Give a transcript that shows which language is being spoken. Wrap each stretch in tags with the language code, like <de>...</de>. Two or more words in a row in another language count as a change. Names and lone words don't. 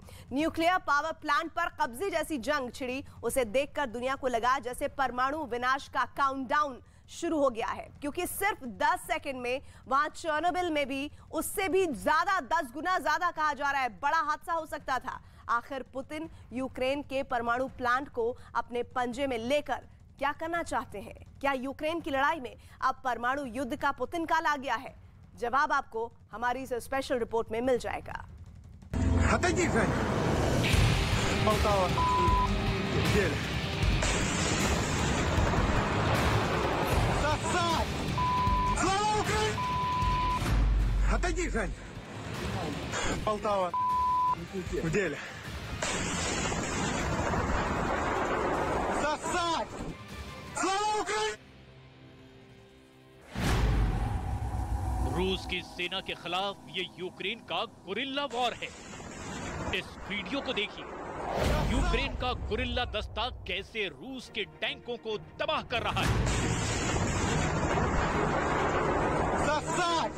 <hi>न्यूक्लियर पावर प्लांट पर कब्जे जैसी जंग छिड़ी, उसे देखकर दुनिया को लगा जैसे परमाणु विनाश का काउंटडाउन शुरू हो गया है, क्योंकि सिर्फ 10 सेकंड में वहां चेर्नोबिल में भी उससे भी ज्यादा 10 गुना ज्यादा कहा जा रहा है बड़ा हादसा हो सकता था। आखिर पुतिन यूक्रेन के परमाणु प्लांट को अपने पंजे में लेकर क्या करना चाहते हैं? क्या यूक्रेन की लड़ाई में अब परमाणु युद्ध का पुतिन काल आ गया है? जवाब आपको हमारी इस स्पेशल रिपोर्ट में मिल जाएगा।</hi> <ru>Полтава в деле. Сосать! Слава Украине!</ru> <hi>रूस की सेना के खिलाफ ये यूक्रेन का गुरिल्ला वॉर है। इस वीडियो को देखिए। यूक्रेन का गुरिल्ला दस्ता कैसे रूस के टैंकों को तबाह कर रहा है।</hi> <ru>Сосать!</ru>